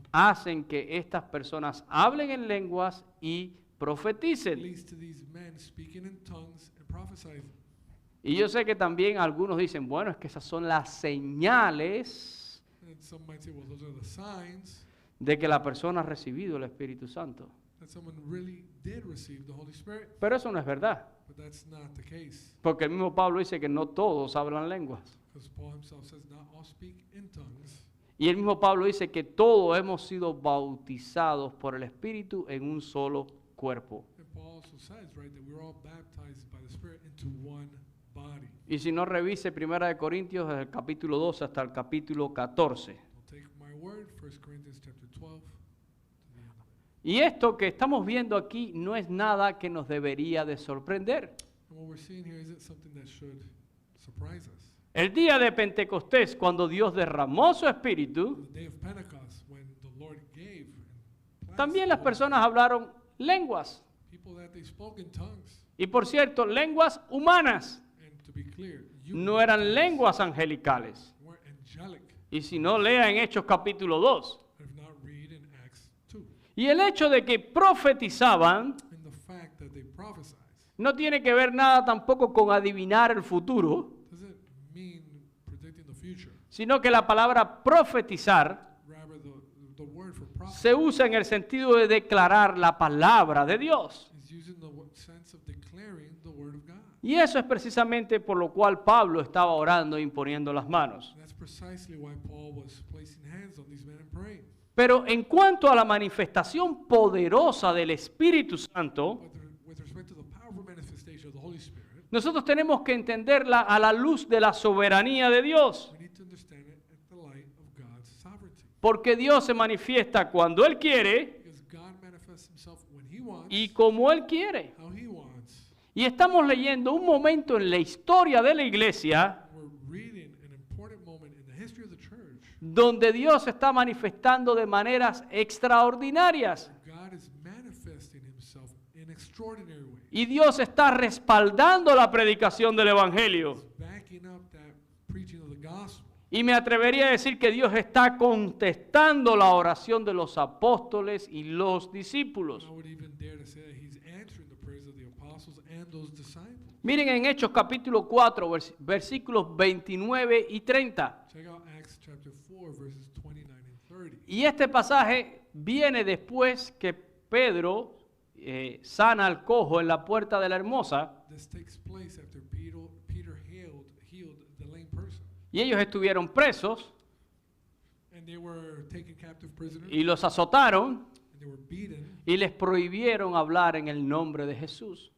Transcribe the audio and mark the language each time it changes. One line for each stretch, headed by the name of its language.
Spanish: hacen que estas personas hablen en lenguas y profeticen.
English: leads to these men speaking in tongues and prophesying.
Spanish: Y yo sé que también algunos dicen, bueno, es que esas son las señales
English: And some might say, well, those are the signs
Spanish: de que la persona ha recibido el Espíritu Santo.
English: that someone really did receive the Holy Spirit.
Spanish: Pero eso no es verdad,
English: But that's not the case.
Spanish: porque el mismo Pablo dice que no todos hablan lenguas.
English: Because Paul himself says, not all speak in tongues.
Spanish: Y el mismo Pablo dice que todos hemos sido bautizados por el Espíritu en un solo cuerpo.
English: And Paul also says, right, that we're all baptized by the Spirit into one body.
Spanish: Y si no, revise 1 Corintios desde el capítulo 12 hasta el capítulo 14.
English: Don't take my word, 1 Corinthians chapter 12 to the end of it.
Spanish: Y esto que estamos viendo aquí no es nada que nos debería de sorprender.
English: And what we're seeing here isn't something that should surprise us.
Spanish: El día de Pentecostés, cuando Dios derramó su Espíritu,
English: The day of Pentecost, when the Lord gave and
Spanish: también las personas hablaron lenguas.
English: people that they spoke in tongues.
Spanish: Y por cierto, lenguas humanas.
English: And to be clear,
Spanish: No eran lenguas angelicales.
English: weren't angelic.
Spanish: Y si no, lea en Hechos capítulo 2.
English: If not, read in Acts 2.
Spanish: Y el hecho de que profetizaban
English: And the fact that they prophesied
Spanish: no tiene que ver nada tampoco con adivinar el futuro,
English: doesn't mean predicting the future.
Spanish: sino que la palabra profetizar
English: Rather, the word for prophet
Spanish: se usa en el sentido de declarar la palabra de Dios.
English: is using the sense of declaring the word of God.
Spanish: Y eso es precisamente por lo cual Pablo estaba orando e imponiendo las manos.
English: And that's precisely why Paul was placing hands on these men and praying.
Spanish: Pero en cuanto a la manifestación poderosa del Espíritu Santo,
English: With respect to the powerful manifestation of the Holy Spirit,
Spanish: nosotros tenemos que entenderla a la luz de la soberanía de Dios.
English: we need to understand it at the light of God's sovereignty.
Spanish: Porque Dios se manifiesta cuando Él quiere
English: Because God manifests himself when he wants,
Spanish: y como Él quiere.
English: how he wants.
Spanish: Y estamos leyendo un momento en la historia de la iglesia
English: We're reading an important moment in the history of the church.
Spanish: donde Dios se está manifestando de maneras extraordinarias.
English: God is manifesting himself in extraordinary ways.
Spanish: Y Dios está respaldando la predicación del Evangelio.
English: Backing up that preaching of the gospel.
Spanish: Y me atrevería a decir que Dios está contestando la oración de los apóstoles y los discípulos.
English: I would even dare to say that he's answering the prayers of the apostles and those disciples.
Spanish: Miren en Hechos capítulo 4, versículos 29 y 30.
English: Check out Acts chapter 4, verses 29 and 30.
Spanish: Y este pasaje viene después que Pedro sana al cojo en la puerta de la Hermosa
English: This takes place after Peter healed the lame person.
Spanish: y ellos estuvieron presos
English: And they were taken captive prisoners.
Spanish: y los azotaron
English: And they were beaten.
Spanish: y les prohibieron hablar en el nombre de Jesús